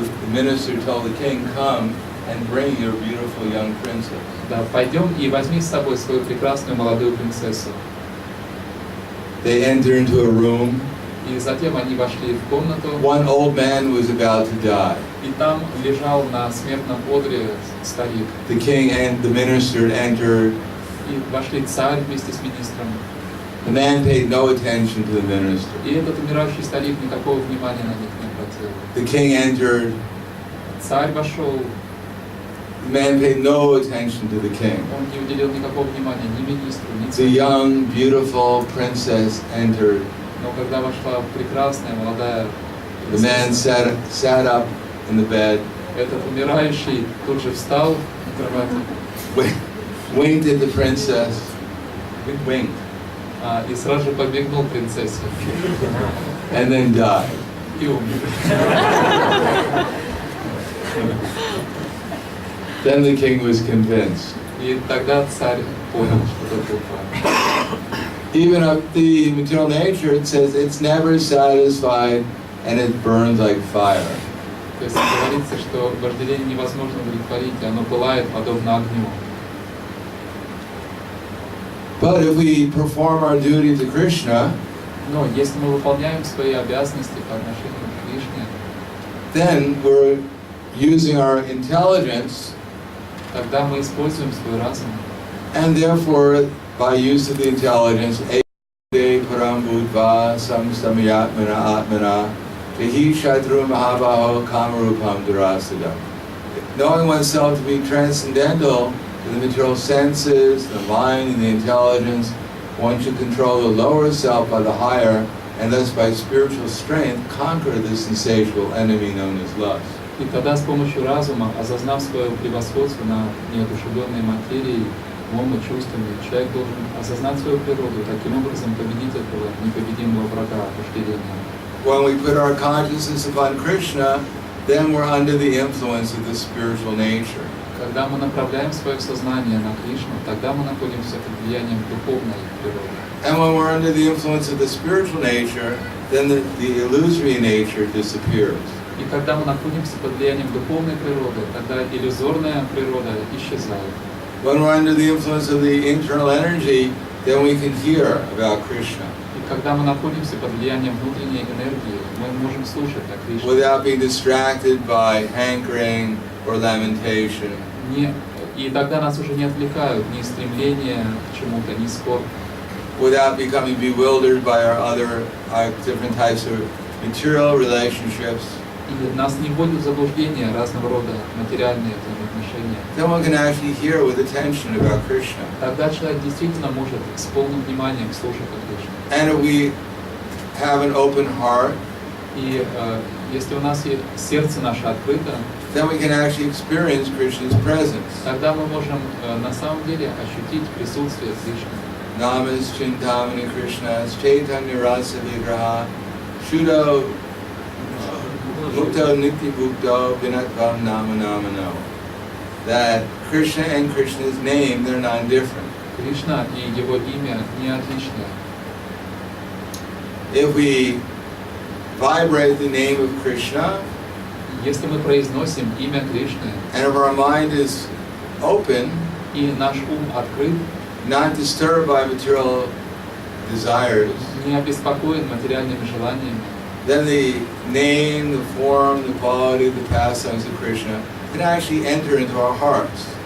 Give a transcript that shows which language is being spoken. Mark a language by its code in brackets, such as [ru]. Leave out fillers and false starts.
[en] The minister told the king, come and bring your beautiful young princess. [ru] Да, пойдем и возьми с собой свою прекрасную молодую принцессу. [en] They entered into a room. [ru] И затем они вошли в комнату, [en] One old man was about to die. [ru] и там лежал на смертном одре старик. [en] The king and the minister entered. [ru] И вошли царь вместе с министром. [en] The man paid no attention to the minister. [ru] И этот умирающий старик никакого внимания на них не обратил. [en] The king entered. [ru] Царь вошел, [en] The man paid no attention to the king. [ru] он не уделил никакого внимания ни министру, ни [en] The [ru] царю. [en] young, beautiful princess entered. [ru] Но когда вошла прекрасная молодая [en] The man [ru] принцесса, [en] sat up in the bed, [ru] этот умирающий тут же встал на кровати, [en] winked at the princess, winked, [ru] и сразу же подмигнул принцессе [en] and then died. [ru] и умер. [en] Then the king was convinced. [ru] И тогда царь понял, что это был прав. [en] Even of the material nature, it says it's never satisfied and it burns like fire. [ru] То есть говорится, что вожделение невозможно удовлетворить, и оно пылает подобно огню. [en] But if we perform our duty to Krishna, [ru] Но если мы выполняем свои обязанности по отношению к Кришне, [en] then we're using our intelligence, [ru] тогда мы используем свой разум. [en] and therefore, by use of the intelligence, [sa] ede param budva samsamayatmana atmana tehi shatru mahabaho kamarupam durasada. [en] Knowing oneself to be transcendental to the material senses, the mind, and the intelligence, one should control the lower self by the higher, and thus by spiritual strength conquer this insatiable enemy known as lust. [ru] И тогда с помощью разума, осознав свое превосходство над неодушевленной материей, умом и чувствами, человек должен осознать свою природу, таким образом победить этого непобедимого врага вожделения. [en] When we put our consciousness upon Krishna, then we're under the influence of the spiritual nature. [ru] Когда мы направляем свое сознание на Кришну, тогда мы находимся под влиянием духовной природы. [en] And when we're under the influence of the spiritual nature, then the illusory nature disappears. [ru] И когда мы находимся под влиянием духовной природы, тогда иллюзорная природа исчезает. [en] When we're under the influence of the internal energy, then we can hear about Krishna [ru] И когда мы находимся под влиянием внутренней энергии, мы можем слушать о Кришне. [en] without being distracted by hankering or lamentation. [ru] И тогда нас уже не отвлекают ни стремления к чему-то, ни скорбь. [en] Without becoming bewildered by our different types of material relationships. [ru] И нас не вводят в заблуждение разного рода материальные взаимоотношения. [en] Then one can actually hear with attention about Krishna. [ru] Тогда человек действительно может с полным вниманием слушать о Кришне. [en] And if we have an open heart, [ru] И если у нас сердце наше открыто, [en] then we can actually experience Krishna's presence. [ru] тогда мы можем на самом деле ощутить присутствие Кришны. [sa] Namas Chintamani Krishna's Chaitanya Rasa Vigraha Shuddho Mukto Nitya Bhukto Vinatvam Nama Namano. [en] That Krishna and Krishna's name, they're non-different. [ru] Кришна и его имя не отличны. [en] If we vibrate the name of Krishna, [ru] Если мы произносим имя Кришны, [en] and if our mind is open, [ru] и наш ум открыт, [en] not disturbed by material desires, [ru] не обеспокоен материальными желаниями, [en] then the name, the form, the quality, the pastimes of Krishna can actually enter into our hearts.